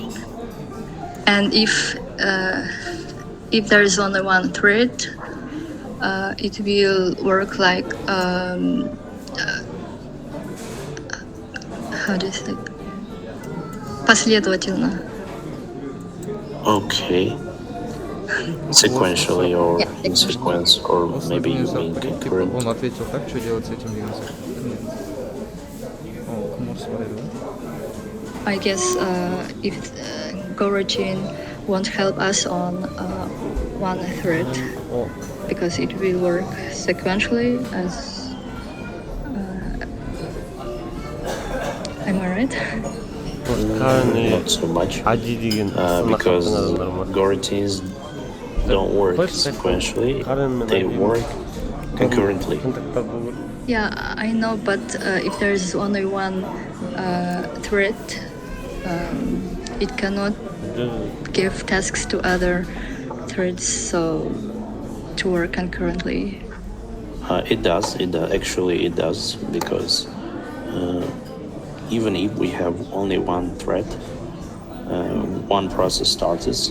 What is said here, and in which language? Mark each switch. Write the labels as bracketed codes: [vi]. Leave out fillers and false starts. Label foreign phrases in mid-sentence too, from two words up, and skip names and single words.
[en] And if there is only one thread, it will work like how do you say? [ru] Последовательно. [en] Okay. Sequentially or Yeah. in sequence, or maybe you mean concurrent. [ru] Он ответил так, что делать с этим двигаться? Нет. О, Кумар смотрел, да? [en] I guess if Go routine won't help us on one thread O because it will work sequentially as. Am I right? currently Not so much. [kk] ID деген сынаққа [en] Because [kk] қатысқан адамдар ма? [en] coroutines don't work sequentially, they work concurrently. [kk] Контакттар болу керек. [en] Yeah, I know, but if there is only one thread, it cannot give tasks to other threads so to work concurrently. It does. Actually, it does because even if we have only one thread, one process starts.